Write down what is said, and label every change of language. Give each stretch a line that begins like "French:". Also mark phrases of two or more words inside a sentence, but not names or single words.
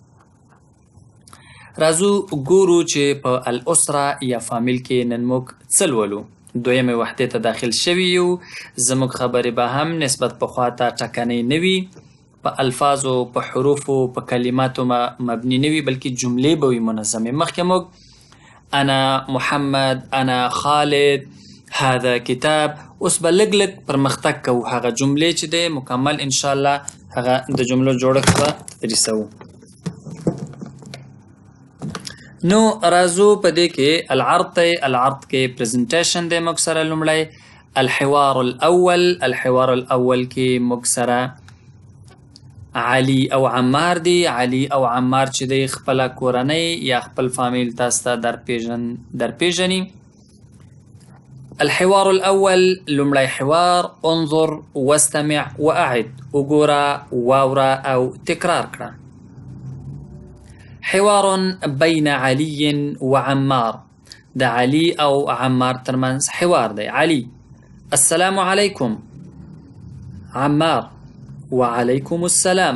Pashto: راځو ګورو چې په الاسره یا فامیل کې نن موږ څه لولو. دویمې وحدې ته داخل شوي یو. زموږ خبرې به هم نسبت پخوا ته ټکنۍ نه وي، په الفاظو، په حروفو، په کلماتو مبني نه وي، بلکې جملې به وي منظمې. مخکې موږ
Arabic: انا محمد، انا خالد، هذا کتاب.
Pashto: اوس به لږ لږ پرمختګ کوو. هغه جملې چې دی مکمل انشاءالله هغه د جملو جوړښت به تدریسوو. نو راځو په دې کې العرض دی. العرض کې پریزنټیشن دی موږ سره لومړی.
Arabic: الحوار الاول، الحوار الاول
Pashto: کې موږ سره علي او عمار دی. علي او عمار چې دی خپله کورنۍ یا خپل فامیل تاسو ته درپېژني.
Arabic: الحوار الاول،
Pashto: لومړی حوار.
Arabic: انظر واستمع واعد،
Pashto: وګوره، واوره او تکرار کړه.
Arabic: حوار بین علي وعمار،
Pashto: د علي او عمار ترمنځ حوار دی.
Arabic: علي: السلام علیکم. عمار: وعلیکم السلام.